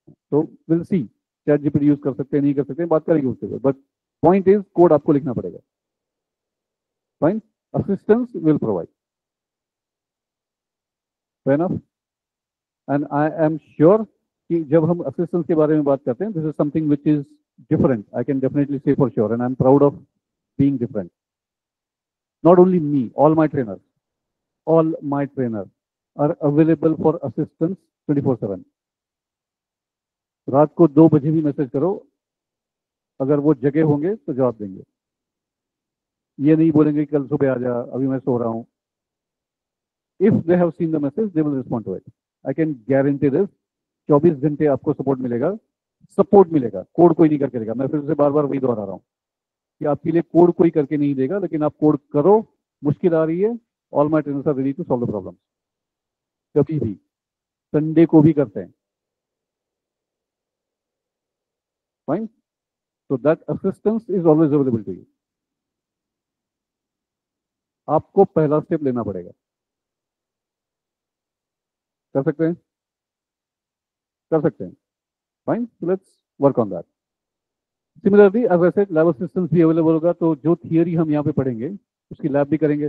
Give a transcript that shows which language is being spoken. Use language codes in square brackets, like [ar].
[hi] तो will see, chat GPT use कर सकते हैं नहीं कर सकते हैं, बात करेंगे उसके बाद, बट पॉइंट इज कोड आपको लिखना पड़ेगा। Fine. [en] Assistance will provide. Fine of. And I am sure [hi] कि जब हम असिस्टेंस के बारे में बात करते हैं, [en] This is something which is different. I can definitely say for sure, and I'm proud of being different. Not only me, all my trainers are available for assistance 24/7. [hi] रात को 2 बजे भी मैसेज करो, अगर वो जगह होंगे तो जवाब देंगे। ये नहीं बोलेंगे कल सुबह आ जा, अभी मैं सो रहा हूँ। [en] If they have seen the message they will respond to it. I can guarantee this, [hi] 24 घंटे आपको सपोर्ट मिलेगा। सपोर्ट मिलेगा, कोड कोई नहीं करके देगा। मैं फिर से बार बार वही दोहरा रहा हूँ कि आपके लिए कोड कोई करके नहीं देगा, लेकिन आप कोड करो। मुश्किल आ रही है, [en] All my trainers are ready to solve the problem. [hi] कभी भी, संडे को भी करते हैं। [en] Fine. So that assistance is always available to you. [hi] आपको पहला स्टेप लेना पड़ेगा। कर सकते हैं? कर सकते हैं। [en] Fine, let's work on that. [hi] Similarly as I said, lab assistance भी अवेलेबल होगा, तो जो थियरी हम यहाँ पे पढ़ेंगे उसकी लैब भी करेंगे।